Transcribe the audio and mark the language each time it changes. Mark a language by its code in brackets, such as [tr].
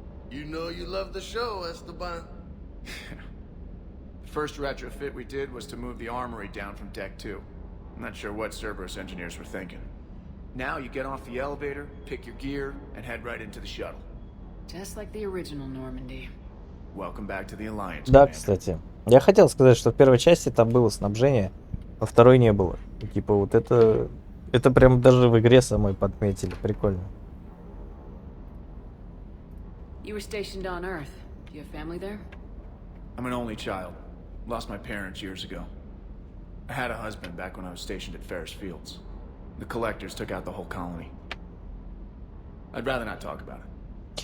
[en] You know you love the show, Esteban. The first retrofit we did was to move the armory down from Deck 2. I'm not sure what Cerberus engineers were thinking. Now you get off the elevator, pick your gear, and head right into the shuttle. Just like the original Normandy. Welcome back to the Alliance, [ru] Да, [en] Commander. [ru] кстати. Я хотел сказать, что в первой части там было снабжение, во второй не было. И, типа вот это прям даже в игре самой подметили. Прикольно. [en] You were stationed on Earth. Do you have family there? I'm an only child. Lost my parents years ago. I had a husband back when I was stationed at Ferris Fields. The Collectors took out the whole colony. I'd rather not talk about it.